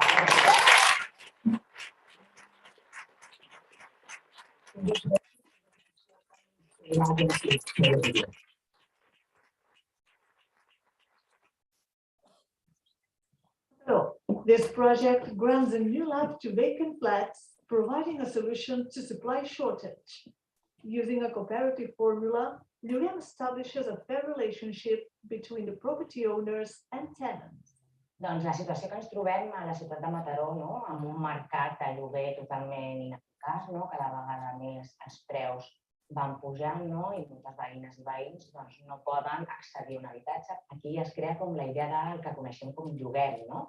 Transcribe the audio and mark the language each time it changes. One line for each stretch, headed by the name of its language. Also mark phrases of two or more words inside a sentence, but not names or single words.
English: So, this project grants a new life to vacant flats, providing a solution to supply shortage. Using a cooperative formula, Lurian establishes a fair relationship between the property owners and tenants.
Catalan: Doncs la situació que ens trobem a la ciutat de Mataró, no? Amb un mercat de lloguer totalment ineficaç, no? Cada vegada més els preus van pujant, no? I moltes veïnes i veïns doncs, no poden accedir a un habitatge. Aquí es crea com la idea del que coneixem com lloguer, no?